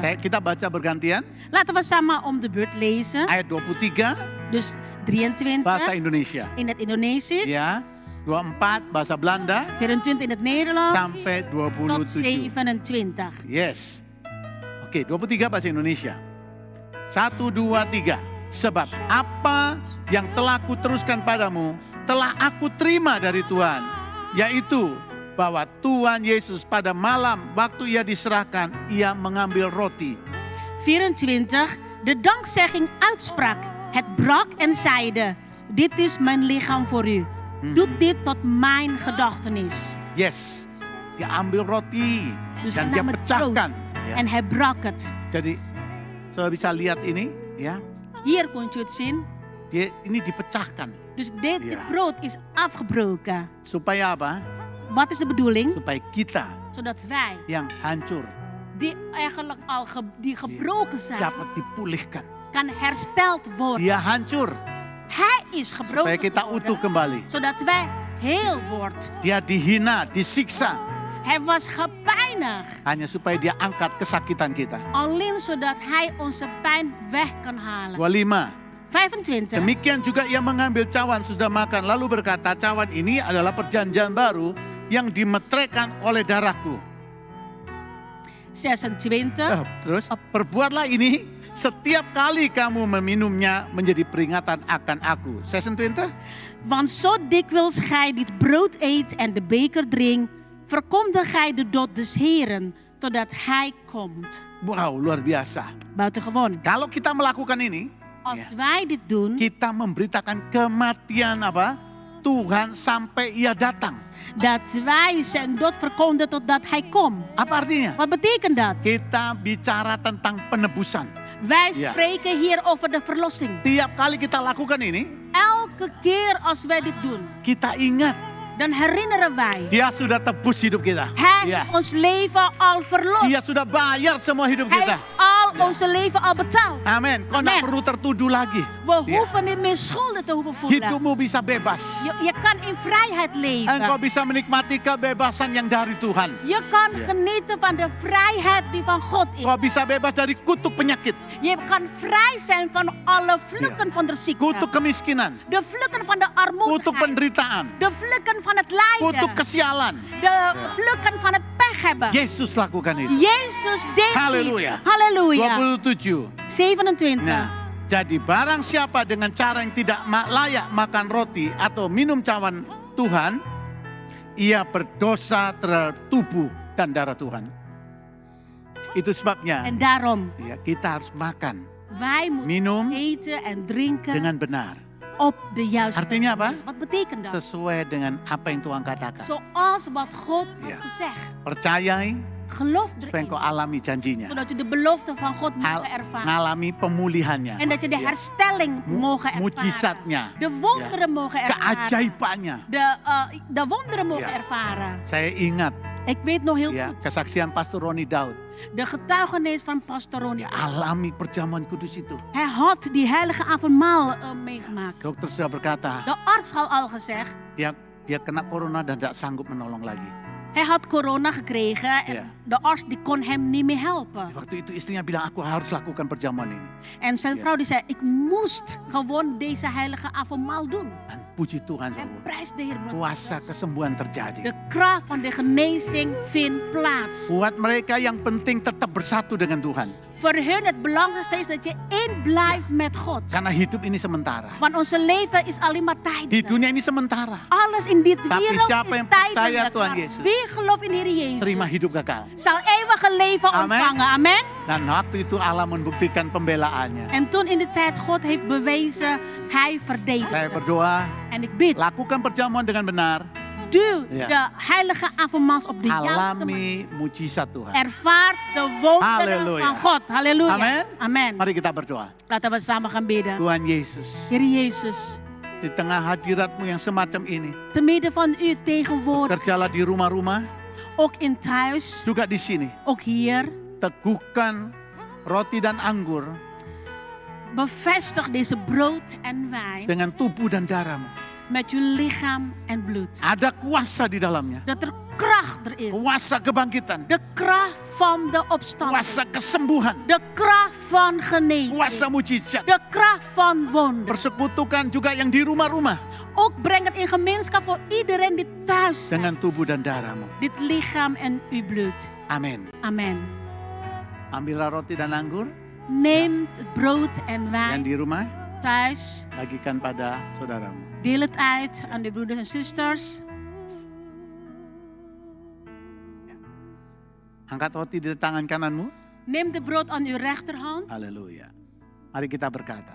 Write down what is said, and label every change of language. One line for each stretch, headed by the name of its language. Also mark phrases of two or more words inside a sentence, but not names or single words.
Indonesian: Kita baca bergantian.
Dutch: Laten we samen om de beurt lezen.
Indonesian: Ayat 23
Dutch: Dus 23
Indonesian: bahasa Indonesia.
Dutch: in het Indonesisch,
Indonesian: Ya. 24 bahasa Belanda
Dutch: 24 in het Nederlands,
Indonesian: sampai
Dutch: tot 27. 27.
Indonesian: Yes. Oke, 23 bahasa Indonesia. 1, 2, 3. Sebab apa yang telah kuteruskan padamu, telah aku terima dari Tuhan. Yaitu bahwa Tuhan Yesus pada malam waktu ia diserahkan, ia mengambil roti. 24,
Dutch: de dankzegging uitsprak. Het brak en zeide, dit is mijn lichaam voor u. Doet dit tot mijn gedachtenis.
Indonesian: Yes, dia ambil roti
Dutch: Dus
Indonesian: dan
Dutch: hij
Indonesian: dia
Dutch: nam het brood
Indonesian: pecahkan. Ya.
Dutch: en hij brak het.
Indonesian: Jadi, saudara bisa lihat ini, ya,
Dutch: Hier kunt u het zien.
Indonesian: ini dipecahkan.
Dutch: Dus dit Ja. brood is afgebroken.
Indonesian: Supaya apa?
Dutch: Wat is de bedoeling?
Indonesian: Supaya kita
Dutch: Zodat wij,
Indonesian: yang hancur
Dutch: die eigenlijk al die gebroken zijn,
Indonesian: dapat dipulihkan.
Dutch: kan hersteld worden.
Indonesian: Dia hancur
Dutch: Hij is
Indonesian: supaya
Dutch: gebroken
Indonesian: kita
Dutch: geworden,
Indonesian: utuh kembali.
Dutch: zodat wij heel worden.
Indonesian: Dia dihina, disiksa,
Dutch: Hij was gepijnigd.
Indonesian: hanya supaya dia angkat kesakitan kita.
Dutch: Alleen zodat hij onze pijn weg kan halen. 25. 25.
Indonesian: Demikian juga ia mengambil cawan sudah makan, lalu berkata, cawan ini adalah perjanjian baru yang dimetrekan oleh darahku. 26. Terus, perbuatlah ini setiap kali kamu meminumnya menjadi peringatan akan aku. 26.
Dutch: Want zo dikwijls gij dit brood eet en de beker drinkt, verkondigt gij de dood des Heren, totdat hij komt.
Indonesian: Wow, luar biasa.
Dutch: Buitengewoon.
Indonesian: Kalau kita melakukan ini,
Dutch: Als
Indonesian: ya,
Dutch: wij dit doen,
Indonesian: kita memberitakan kematian apa? Tuhan sampai ia datang.
Dutch: dat wij zijn dood verkondigen totdat hij komt.
Indonesian: Apa artinya?
Dutch: Wat betekent dat?
Indonesian: Kita bicara tentang penebusan.
Dutch: Wij Ja. spreken hier over de verlossing.
Indonesian: Tiap kali kita lakukan ini,
Dutch: Elke keer als wij dit doen,
Indonesian: kita ingat
Dutch: dan herinneren wij.
Indonesian: dia sudah tebus hidup kita.
Dutch: Hij
Indonesian: Ya.
Dutch: heeft ons leven al verlost.
Indonesian: Dia sudah bayar semua hidup
Dutch: Hij
Indonesian: kita.
Dutch: heeft al onze leven al betaald.
Indonesian: Amin. Kau tidak
Dutch: Amen.
Indonesian: perlu tertuduh lagi.
Dutch: We
Indonesian: Ya.
Dutch: hoeven niet meer schulden te hoeven voelen.
Indonesian: Hidupmu bisa bebas.
Dutch: Je kan in vrijheid
Indonesian: Engkau
Dutch: leven.
Indonesian: bisa menikmati kebebasan yang dari Tuhan.
Dutch: Je kan Ja. genieten van de vrijheid die van God is.
Indonesian: Kau bisa bebas dari kutuk penyakit,
Dutch: Je kan vrij zijn van alle vlukken van de ziekte.
Indonesian: kutuk kemiskinan,
Dutch: De vlukken van de
Indonesian: kutuk
Dutch: armoedigheid.
Indonesian: penderitaan,
Dutch: De vlukken van het lijden.
Indonesian: kutuk kesialan.
Dutch: De vlukken van het pech hebben.
Indonesian: Yesus lakukan itu.
Dutch: Jezus deed Halleluja. dit. Halleluja. 27. 27.
Indonesian: Nah, jadi barang siapa dengan cara yang tidak layak makan roti atau minum cawan Tuhan, ia berdosa terhadap tubuh dan darah Tuhan. Itu sebabnya
Dutch: En daarom,
Indonesian: ya, kita harus makan,
Dutch: wij moeten
Indonesian: minum
Dutch: eten en drinken
Indonesian: dengan benar.
Dutch: op de juiste
Indonesian: Artinya apa?
Dutch: manier. Wat betekent dat?
Indonesian: Sesuai dengan apa yang Tuhan katakan.
Dutch: Zoals wat God Ja. heeft gezegd.
Indonesian: Percayai
Dutch: Geloof
Indonesian: supaya
Dutch: erin.
Indonesian: engkau alami janjinya.
Dutch: Zodat je de belofte van God Al- mogen ervaren.
Indonesian: Ngalami pemulihannya.
Dutch: En dat je de Ja. herstelling mogen ervaren.
Indonesian: Mujizatnya.
Dutch: De wonderen mogen ervaren.
Indonesian: Keajaibannya.
Dutch: De wonderen mogen Ja. ervaren.
Indonesian: Saya ingat
Dutch: Ik weet nog heel
Indonesian: ya,
Dutch: goed.
Indonesian: kesaksian Pastor Roni Daud.
Dutch: De getuigenis van Pastor Ronnie.
Indonesian: Dia alami perjamuan kudus itu.
Dutch: Hij had die heilige avondmaal meegemaakt.
Indonesian: Dokter sudah berkata,
Dutch: De arts had al gezegd.
Indonesian: dia kena corona dan tidak sanggup menolong lagi.
Dutch: Hij had corona gekregen en Ja. de arts die kon hem niet meer helpen.
Indonesian: Waktu itu istrinya bilang, aku harus lakukan perjamuan ini.
Dutch: En zijn Ja. vrouw die zei, ik moest gewoon deze heilige avondmaal doen.
Indonesian: Dan puji Tuhan,
Dutch: En
Indonesian: saudara.
Dutch: prijs de Heer. broeder.
Indonesian: Kuasa kesembuhan terjadi.
Dutch: De kracht van de genezing vindt plaats.
Indonesian: Buat mereka yang penting tetap bersatu dengan Tuhan.
Dutch: Voor hun het belangrijkste is dat je één blijft met God.
Indonesian: Karena hidup ini sementara.
Dutch: Want onze leven is alleen maar
Indonesian: Di
Dutch: tijdelijk.
Indonesian: dunia ini sementara.
Dutch: Alles in dit
Indonesian: Tapi
Dutch: wereld
Indonesian: siapa
Dutch: is
Indonesian: yang percaya
Dutch: tijdelijk.
Indonesian: Tuhan
Dutch: Maar
Indonesian: Yesus,
Dutch: wie gelooft in de Heer Jezus,
Indonesian: terima hidup kekal.
Dutch: zal eeuwige leven Amen. ontvangen. Amen.
Indonesian: Dan waktu itu Allah membuktikan pembelaannya.
Dutch: En toen in de tijd God heeft bewezen, hij verdedigt.
Indonesian: Saya berdoa,
Dutch: En ik bid,
Indonesian: lakukan perjamuan dengan benar.
Dutch: doe Ja. de heilige avondmaals op de juiste manier.
Indonesian: Alami mujizat Tuhan.
Dutch: Ervaar de wonderen Halleluja. van God. Halleluja. Amen. Amen.
Indonesian: Mari kita berdoa.
Dutch: Laten we samen gaan bidden.
Indonesian: Tuhan Yesus,
Dutch: Heer Jezus,
Indonesian: di tengah hadiratmu yang semacam ini,
Dutch: te midden van u tegenwoordig,
Indonesian: kerjalah di rumah-rumah,
Dutch: ook in thuis,
Indonesian: juga di sini.
Dutch: ook hier.
Indonesian: Teguhkan roti dan anggur
Dutch: Bevestig deze brood en wijn
Indonesian: dengan tubuh dan darahmu.
Dutch: met uw lichaam en bloed.
Indonesian: Ada kuasa di dalamnya.
Dutch: Dat er kracht er is.
Indonesian: Kuasa kebangkitan.
Dutch: De kracht van de opstanding.
Indonesian: Kuasa kesembuhan.
Dutch: De kracht van genezing.
Indonesian: Kuasa mujizat.
Dutch: De kracht van wonder.
Indonesian: Persekutukan juga yang di rumah-rumah.
Dutch: Ook breng het in gemeenschap voor iedereen die thuis zijn.
Indonesian: Dengan tubuh dan darahmu.
Dutch: Dit lichaam en uw bloed.
Indonesian: Amin.
Dutch: Amen.
Indonesian: Ambillah roti dan anggur
Dutch: Neem het brood en
Indonesian: yang
Dutch: wijn
Indonesian: di rumah,
Dutch: thuis.
Indonesian: bagikan pada saudaramu.
Dutch: Deel het uit aan de broeders en zusters.
Indonesian: Angkat roti di tangan kananmu.
Dutch: Neem de brood aan uw rechterhand.
Indonesian: Haleluya. Mari kita berkata,